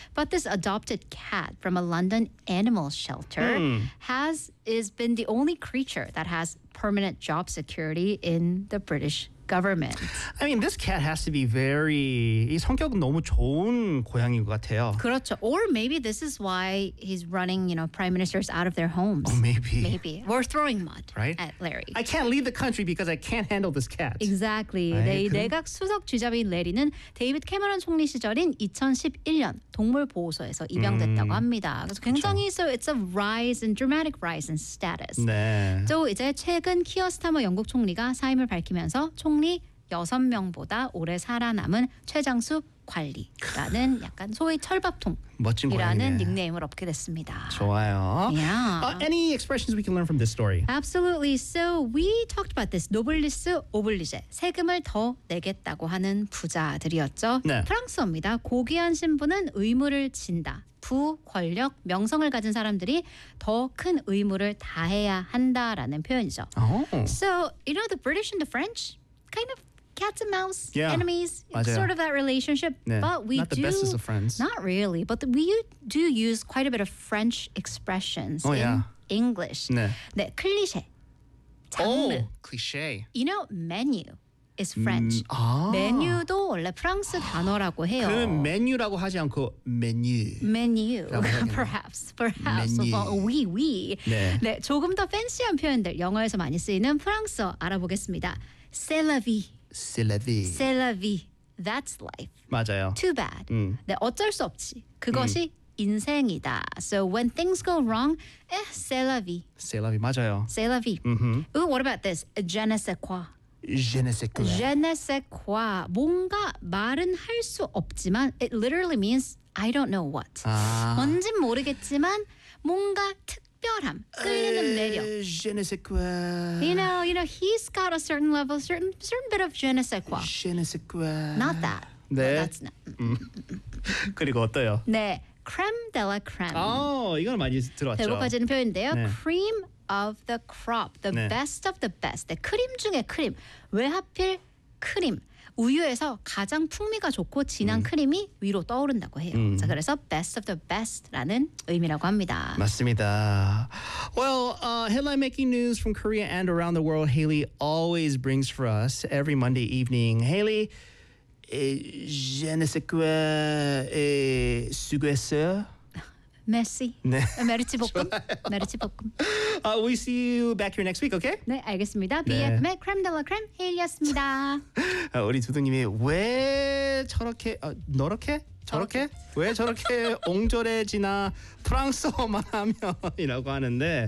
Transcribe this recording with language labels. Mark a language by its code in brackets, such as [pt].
[en] But this adopted cat from a London animal shelter has been the only creature that has permanent job security in the British government. I mean, this cat has to be very [ko] 이 성격 너무 좋은 고양이인 것 같아요. 그렇죠. [en] Or maybe this is why he's running, you know, prime ministers out of their homes. Oh, maybe. Maybe. We're throwing mud right? at Larry. I can't leave the country because I can't handle this cat. Exactly. [ko] 내각 수석 쥐잡이인 레리는 데이비드 캐머런 총리 시절인 2011년 동물보호소에서 입양됐다고 합니다. 그래서 굉장히 그쵸. [en] so it's a rise and dramatic rise in status. [ko] 네. 또 이제 최근 키어 스타머 영국 총리가 사임을 밝히면서 총리 6명보다 오래 살아남은 최장수 관리라는 약간 소위 철밥통이라는 닉네임을 얻게 됐습니다. 좋아요. [en] Yeah. Any expressions we can learn from this story? Absolutely. So we talked about this. 노블리스 오블리제. [ko] 세금을 더 내겠다고 하는 부자들이었죠. 네. 프랑스어입니다. 고귀한 신분은 의무를 진다. 부, 권력, 명성을 가진 사람들이 더 큰 의무를 다해야 한다라는 표현이죠. [en] Oh. So, you know, the British and the French, kind of cats and mouse, yeah. enemies, [ko] 맞아요. [en] sort of that relationship. [ko] 네. [en] But we not do, the bestest of friends. Not really, but we do use quite a bit of French expressions oh, in yeah. English. [ko] 네, 네 클리셰, 장르. [en] Oh, cliché. You know, menu. is French. [ko] 아. 메뉴도 원래 프랑스 단어라고 해요. 그 메뉴라고 하지 않고 메뉴. 메뉴. [en] Perhaps. Perhaps. [ko] 메뉴. [fr] Oui, oui. [ko] 네. 네, 조금 더 팬시한 표현들 영어에서 많이 쓰이는 프랑스어 알아보겠습니다. [fr] C'est la vie. C'est la vie. C'est la vie. [en] That's life. [ko] 맞아요. [en] Too bad. [ko] 네, 어쩔 수 없지. 그것이 인생이다. [en] So when things go wrong, eh, [fr] c'est la vie. C'est la vie. [ko] 맞아요. [fr] C'est la vie. Mm-hmm. [en] Ooh, what about this? Je ne sais quoi. [fr] Je ne sais quoi. Je ne sais quoi. [ko] 뭔가 말은 할 수 없지만 [en] it literally means I don't know what. [ko] 아. 뭔진 모르겠지만 뭔가 특별함, 끌리는 매력. [fr] Je ne sais quoi. [en] You know, he's got a certain level, certain bit of [fr] je ne sais quoi. Je ne sais quoi. [en] Not that. [ko] 네. [en] No, that's not. [ko] 그리고 어때요? 네. [fr] Creme de la creme. [ko] 아, 이건 많이 들어왔죠. 배고파 지는 표현인데요. 네. [en] Cream of the crop, the 네. best of the best. [ko] 네, 크림 중에 크림. 왜 하필 크림? 우유에서 가장 풍미가 좋고 진한 크림이 위로 떠오른다고 해요. 자, 그래서 [en] best of the best [ko] 라는 의미라고 합니다. 맞습니다. [en] Well, headline making news from Korea and around the world, Haley always brings for us every Monday evening. [fr] Haley, je ne sais quoi, et suggestion? [ko] 메시. 네. 메르츠 볶음. 메르츠 볶음. [en] We see you back here next week, okay? [ko] 네, 알겠습니다. BFM의 크렘 델라 크렘 헤일이었습니다. 우리 두둥님이 왜 저렇게 너렇게? 저렇게? 왜 저렇게 옹졸해지나 프랑스어만 하면 이라고 하는데